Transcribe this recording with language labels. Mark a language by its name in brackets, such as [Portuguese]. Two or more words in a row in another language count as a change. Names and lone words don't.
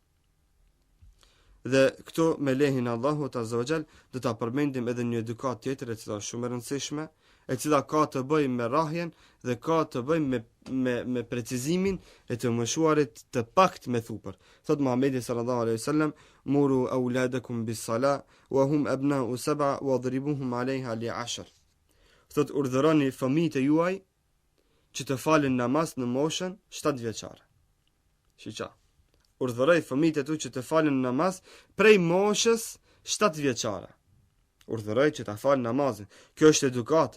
[Albanian] Dhe këtu me lehin Allahut [Arabic] عز وجل [Albanian] do ta përmendim edhe një edukat tjetër e cila është shumë e rëndësishme, e cila ka të bëjë me rrahjen dhe ka të bëjë me precizimin e të mëshuarit të pakt me thupër. Thot Muhamedi [Arabic] صلى الله عليه وسلم، مروا أولادكم بالصلاة وهم أبناء سبع واضربوهم عليها لعشر. [Albanian] Thot urdhëroni fëmijët e juaj që të falin namaz në moshën 7 vjeçare. Shiqa. Urdhëroj fëmijët e tu që të falin namaz prej moshës 7 vjeçare. Urdhëroj që të falin namazin. Kjo është edukat.